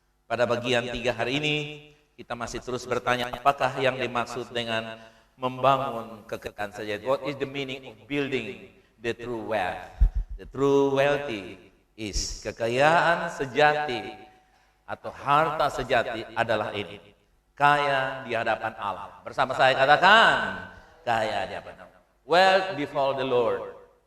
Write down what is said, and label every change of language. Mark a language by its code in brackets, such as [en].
[id] Pada bagian 3 hari ini, kita masih terus bertanya apakah yang dimaksud dengan membangun kekayaan sejati. [en] What is the meaning of building the true wealth? The true wealthy is [id] kekayaan sejati atau harta sejati adalah ini. Kaya di hadapan Allah. Bersama saya katakan, kaya di hadapan Allah. [en] Wealth before the Lord.